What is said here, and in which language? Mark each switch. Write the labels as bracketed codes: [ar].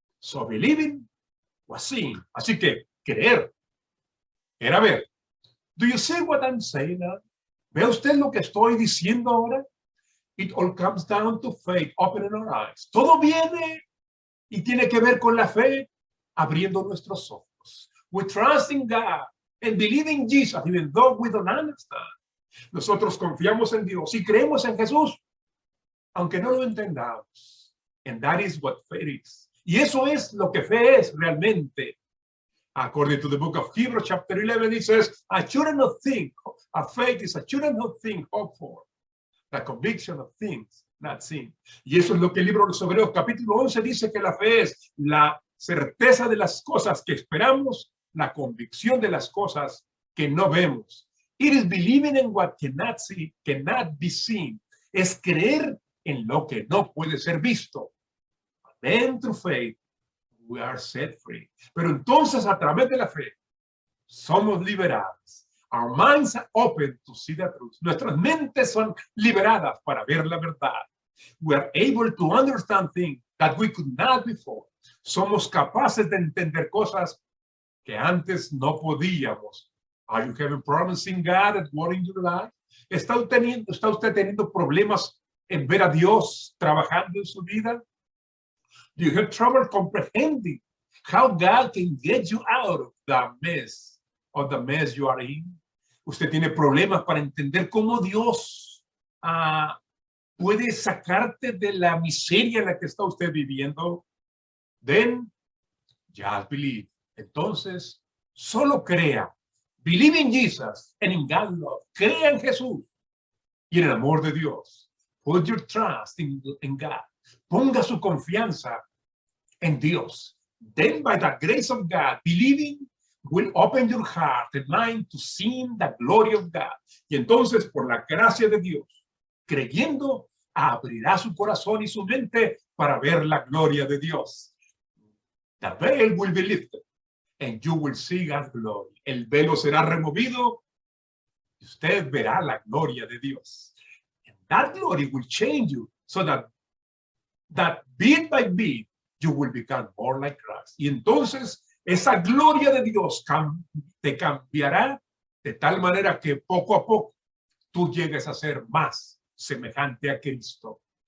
[en] So believing was seeing. [es] Así que creer era ver. [en] Do you see what I'm saying now? [es] ¿Ve usted lo que estoy diciendo ahora? [en] It all comes down to faith, opening our eyes. [es] Todo viene y tiene que ver con la fe, abriendo nuestros ojos. [en] We trust in God and believe in Jesus, even though we don't understand. [es] Nosotros confiamos en Dios y creemos en Jesús, aunque no lo entendamos. [en] And that is what faith is. [es] Y eso es lo que fe es realmente. [en] According to the book of Hebrews, chapter 11, it says, I should not think, a faith is I should not think, hope for, the conviction of things not seen. [es] Y eso es lo que el libro de los Hebreos, capítulo 11, dice que la fe es la certeza de las cosas que esperamos, la convicción de las cosas que no vemos. [en] It is believing in what cannot see, cannot be seen. [es] Es creer en lo que no puede ser visto. [en] Then through faith, we are set free. [es] Pero entonces a través de la fe somos liberados. [en] Our minds are open to see the truth. [es] Nuestras mentes son liberadas para ver la verdad. [en] We are able to understand things that we could not before. [es] Somos capaces de entender cosas que antes no podíamos. [en] Are you having problems in God at work in your life? [es] ¿Está usted teniendo problemas en ver a Dios trabajando en su vida? [en] Do you have trouble comprehending how God can get you out of the mess you are in? [es] Usted tiene problemas para entender cómo Dios puede sacarte de la miseria en la que está usted viviendo. [en] Then, just believe. [es] Entonces, solo crea. [en] Believe in Jesus and in God's love. [es] Crea en Jesús y en el amor de Dios. [en] Put your trust in God. [es] Ponga su confianza en Dios. [en] Then, by the grace of God, believing will open your heart and mind to see the glory of God. [es] Y entonces, por la gracia de Dios, creyendo, abrirá su corazón y su mente para ver la gloria de Dios. [en] The veil will be lifted and you will see God's glory. [es] El velo será removido y usted verá la gloria de Dios. [en] And that glory will change you so that bit by bit you will become more like Christ. [es] Y entonces esa gloria de Dios te cambiará de tal manera que poco a poco tú llegues a ser más semejante a Cristo.